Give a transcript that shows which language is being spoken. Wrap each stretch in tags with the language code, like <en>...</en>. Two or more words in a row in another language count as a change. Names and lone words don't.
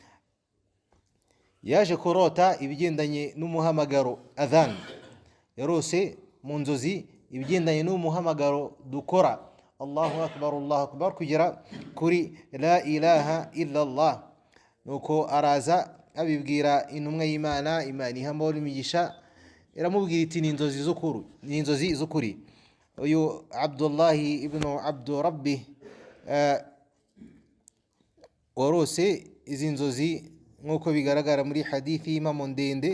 <rw>Yaje kurota ibigendanye n'umuhamagaro adhan. Yarose mu nzozi ibigendanye n'umuhamagaro dukora</rw> <ar>الله أكبر الله أكبر</ar> <rw>kugera kuri</rw> <ar>لا إله إلا الله.</ar> <rw>Nuko araza abibwira intumwa y'Imana, Imana ihamahoro imigisha, iramubwira iti: ni inzozi z'ukuri. Uyu Abdullah ibn Abd Rabbih warose izi nzozi nk'uko bigaragara muri hadithi y'Imam ndende.</rw>